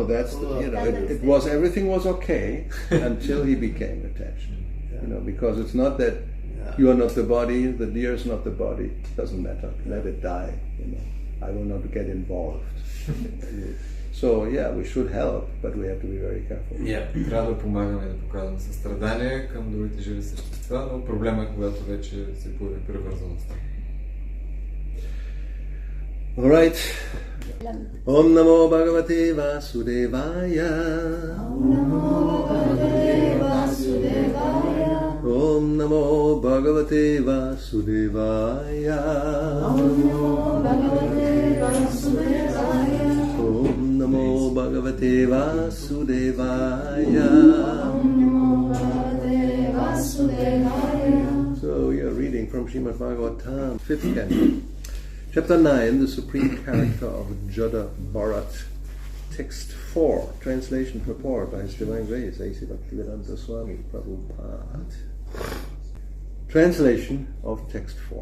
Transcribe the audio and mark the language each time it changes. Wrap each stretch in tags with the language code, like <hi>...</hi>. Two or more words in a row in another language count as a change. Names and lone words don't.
<en>That's everything was okay until he became attached. Because it's not that you are not the body, the deer is not the body. Doesn't matter. Let it die. I will not get involved. So we should help, but we have to be very careful.</en> <bg>Трябва да помагаме и да показваме състрадание към другите живи същества, но проблема е когато вече се появи привързаността.</bg> <en>Alright.</en> <sa>ॐ नमो भगवते वासुदेवाय. ॐ नमो भगवते वासुदेवाय. ॐ नमो भगवते वासुदेवाय. ॐ नमो भगवते वासुदेवाय. ॐ नमो भगवते वासुदेवाय. ॐ नमो भगवते वासुदेवाय.</sa> <en>So we are reading from Srimad Bhagavatam, 5th canto. Chapter 9, the Supreme Character of Jada Bharat. Text 4, translation purport by His Divine Grace, A.C. Bhaktivedanta Swami Prabhupada. Translation of text 4.</en>